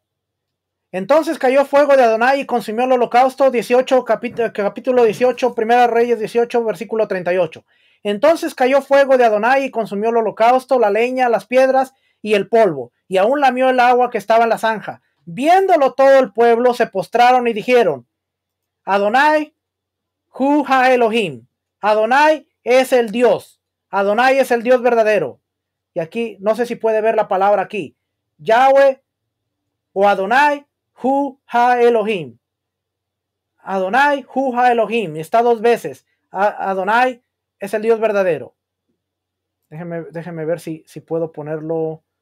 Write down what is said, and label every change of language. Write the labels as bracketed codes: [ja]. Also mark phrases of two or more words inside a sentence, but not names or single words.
[es] Entonces cayó fuego de Adonai y consumió el holocausto. 18, capítulo 18, Primera Reyes 18, versículo 38. Entonces cayó fuego de Adonai y consumió el holocausto, la leña, las piedras y el polvo, y aún lamió el agua que estaba en la zanja. Viéndolo todo el pueblo, se postraron y dijeron: [he] אדוני הוא האלוהים. [es] Adonai es el Dios. Adonai es el Dios verdadero. Y aquí, no sé si puede ver la palabra aquí. [he] Yahweh o Adonai, הוא האלוהים. אדוני הוא האלוהים. [es] Está dos veces. Adonai es el Dios verdadero. Déjeme ver si puedo ponerlo.